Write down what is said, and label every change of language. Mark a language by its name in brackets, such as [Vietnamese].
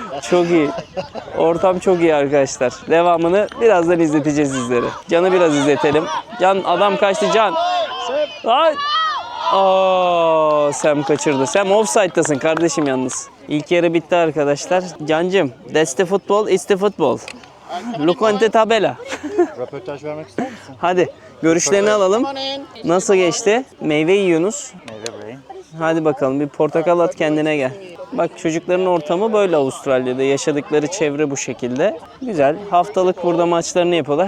[Turkish] Çok iyi. Ortam çok iyi arkadaşlar. Devamını birazdan izleteceğiz sizlere. Can'ı biraz izletelim. Can adam kaçtı Can. Ay. Oo, Sam kaçırdı. Sam offside'tasın kardeşim yalnız. İlk yarı bitti arkadaşlar. [English] Cancım, that's the football, it's the football. Look on the tabela. [Turkish] Röportaj vermek ister misin? Hadi görüşlerini alalım. Nasıl geçti? Meyve yiyorsunuz. Meyve brain. Hadi bakalım bir portakal at kendine gel. Bak çocukların ortamı böyle Avustralya'da. Yaşadıkları çevre bu şekilde. Güzel. Haftalık burada maçlarını yapıyorlar.